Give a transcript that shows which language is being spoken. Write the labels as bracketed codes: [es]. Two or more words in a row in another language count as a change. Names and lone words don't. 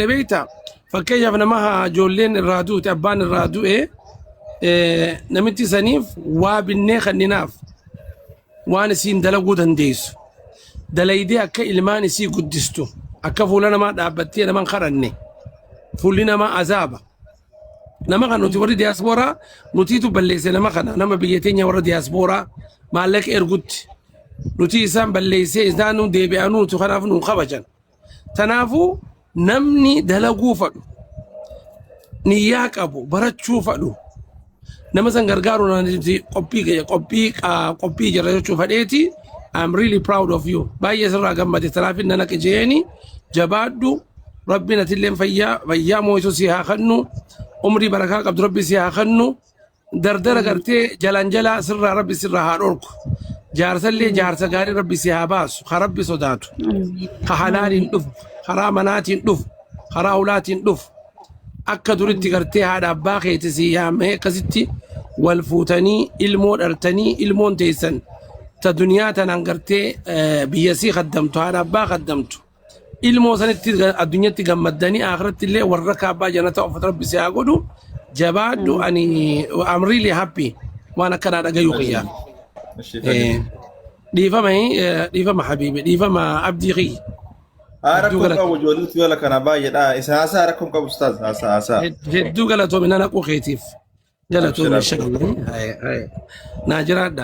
[om] beektaa fakkeenyaaf nama ijoolleen irraa duute abbaan irraa du'e namitti saniif waa binnee kanninaaf waan isiin dalaguu dandeessu dalaydee akka ilmaan isii guddistu akka fuula namaa dhaabbattee naman kadhanne fuulli namaa azaaba nama kan nuti warri diyaaspooraa nutiitu balleesse nama biyya teenya warra diyaaspooraa maallaqa ergutti nuti isaan balleessee isaan nu deebi'anuu nuti kanaaf nu kabajan. Tanaafuu namni dalaguu fadhu niyyaa qabu barachuu fadhu nama san gargaaru qophii jira jechuu fadheeti. [en] I'm really proud of you. [om] Baay'ee sirraa gammade tanaafin nana qijeeni jabaadhu rabbiin atilleen fayyaa moo'isu si haa kennu umrii barakaa qabdu rabbi si haa kennu dardara gartee jalaa sirraa rabbi sirraa haa dhorku jaarsallee jaarsa gaarii rabbi si haa baasu ka rabbi sodaatu ka halaaliin dhufu karaa manaatiin dhufu karaa ulaatiin dhufu akka duritti gartee haadha abbaa keetii si yaamee akkasitti wal fuutanii ilmoo dhaltanii ilmoon teessan ta duniyaa tanaan gartee biyya sii kaddamtu haadha abbaa kaddamtu ilmoo sanitti addunyatti gammaddanii akhiratti illee warra kaabbaa jannata of rabbi si haa godhu jabaadhu ani [en] I'm really happy [om] waan akkanaa dhagayuu qiyyaa dhiifama habiibi dhiifama abdii qiyya Rakkoon qabu ijoolleetu yoo lakkana baay'eedha. Isa haasaa rakkoon qabu ustaas haasaa. Hedduu galatoomi nana quuqeetiif. Galatoomi shagala. Naa jiraadha.